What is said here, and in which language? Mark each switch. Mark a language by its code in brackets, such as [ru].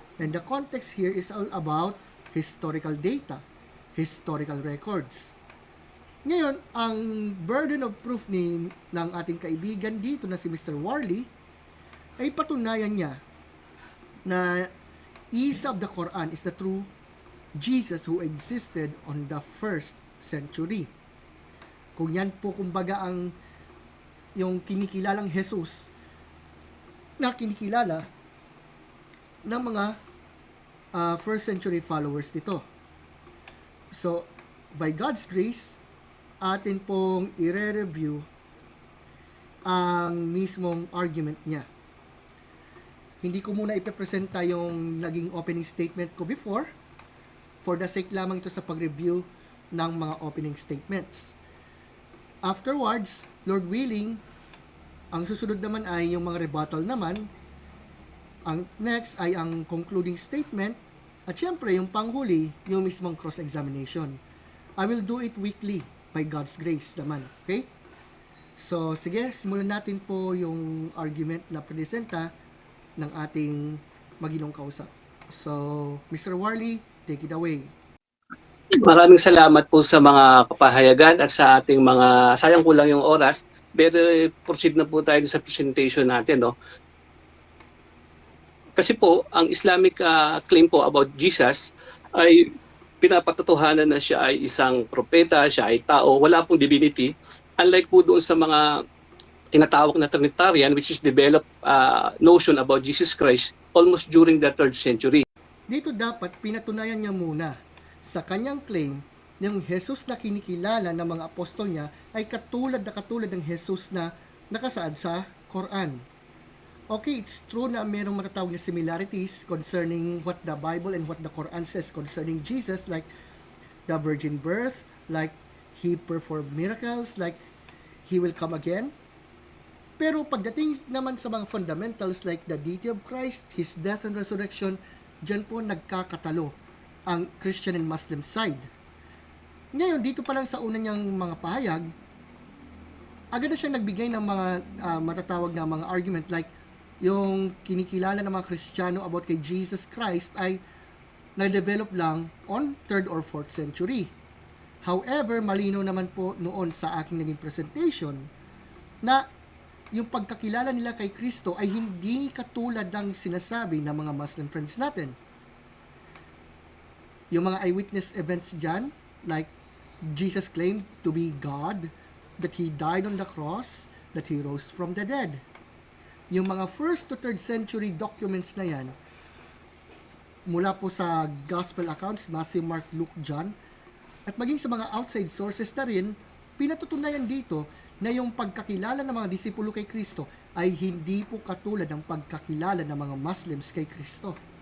[en] And the context here is all about historical data, historical records. [tl] Ngayon, ang burden of proof ng ating kaibigan dito na si Mr. [en] Warley [tl] ay patunayan niya na [en] Isa of the Quran is the true Jesus who existed on the first century. [tl] Kung yan po kumbaga ang yung kinikilalang Jesus na kinikilala ng mga first century followers nito. So, by God's grace, atin pong i-review ang mismong argument niya. Hindi ko muna ipipresenta yung naging opening statement ko before for the sake lamang ito sa pag-review ng mga opening statements. Afterwards, Lord willing, ang susunod naman ay yung mga rebuttal naman. Ang next ay ang concluding statement. At syempre, yung panghuli, yung mismong cross-examination. [en] I will do it weekly by God's grace naman. [tl] Okay? So, sige, simulan natin po yung argument na presenta ng ating maginong kausap. [en] So, Mr. Warley, take it away. [tl] Maraming salamat po sa mga kapahayagan at sa ating mga, sayang ko lang yung oras, pero proceed na po tayo sa presentation natin. No? Kasi po, ang Islamic claim po about Jesus ay pinapatotohanan na siya ay isang propeta, siya ay tao, wala pong divinity. [en] Unlike [tl] po doon sa mga tinatawag na [en] Trinitarian, which is developed notion about Jesus Christ almost during the 3rd century. [tl] Dito dapat pinatunayan niya muna sa kanyang claim yung Jesus na kinikilala ng mga apostol niya ay katulad ng Jesus na nakasaad sa Quran. [en] Okay, it's true [tl] na mayroong matatawag na [en] similarities concerning what the Bible and what the Quran says concerning Jesus, like the virgin birth, like He performed miracles, like He will come again. [tl] Pero pagdating naman sa mga [en] fundamentals like the deity of Christ, His death and resurrection, [tl] dyan po nagkakatalo ang [en] Christian and Muslim side. [tl] Ngayon, dito pa lang sa una niyang mga pahayag, agad na siya nagbigay ng mga matatawag na mga argument like yung kinikilala ng mga Kristiyano about kay Jesus Christ ay na-develop lang on 3rd or 4th century. However, malinaw naman po noon sa aking naging presentation na yung pagkakilala nila kay Kristo ay hindi katulad ng sinasabi ng mga Muslim friends natin. [en] Yung mga eyewitness events dyan, like Jesus claimed to be God, that He died on the cross, that He rose from the dead. [tl] Yung mga 1st to 3rd century documents na yan, mula po sa Gospel accounts, Matthew, Mark, Luke, John, at maging sa mga outside sources na rin, pinatutunayan dito na yung pagkakilala ng mga disipulo kay Kristo ay hindi po katulad ng pagkakilala ng mga Muslims kay Kristo.